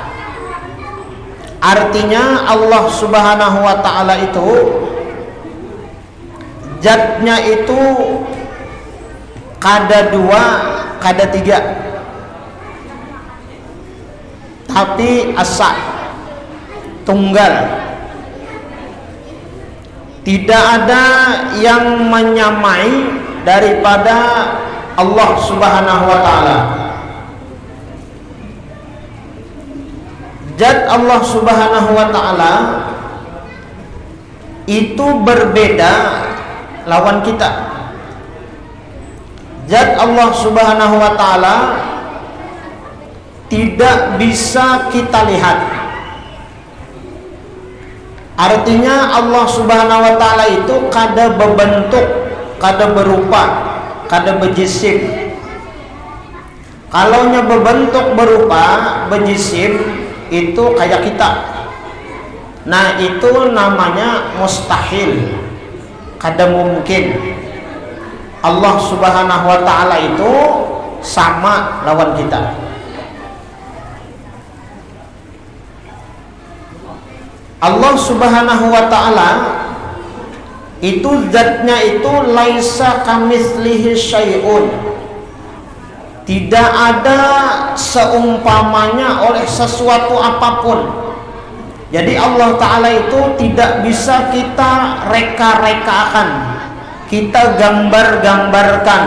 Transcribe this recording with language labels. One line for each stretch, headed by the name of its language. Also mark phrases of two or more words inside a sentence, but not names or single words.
Banjar: Artinya Allah
Arabic: سبحانه وتعالى
Banjar: itu zatnya itu kada dua, kada tiga, tapi asa, tunggal.
Indonesian: Tidak ada yang menyamai daripada Allah
Arabic: سبحانه وتعالى.
Banjar: Zat Allah
Arabic: سبحانه وتعالى
Banjar: itu berbeda lawan kita.
Indonesian: Zat Allah
Arabic: سبحانه وتعالى
Indonesian: tidak bisa kita lihat.
Banjar: Artinya Allah
Arabic: سبحانه وتعالى
Banjar: itu kada berbentuk, kada berupa, kada berjisim. Kalaunya berbentuk berupa, berjisim, itu kayak kita. Nah, itu namanya mustahil, kada mungkin. Allah
Arabic: سبحانه وتعالى
Banjar: itu sama lawan kita.
Indonesian: Allah
Arabic: سبحانه وتعالى
Indonesian: itu zatnya itu
Arabic: ليس كمثله شيء.
Indonesian: Tidak ada seumpamanya oleh sesuatu apapun. Jadi Allah Ta'ala itu tidak bisa kita reka-rekakan, kita gambar-gambarkan.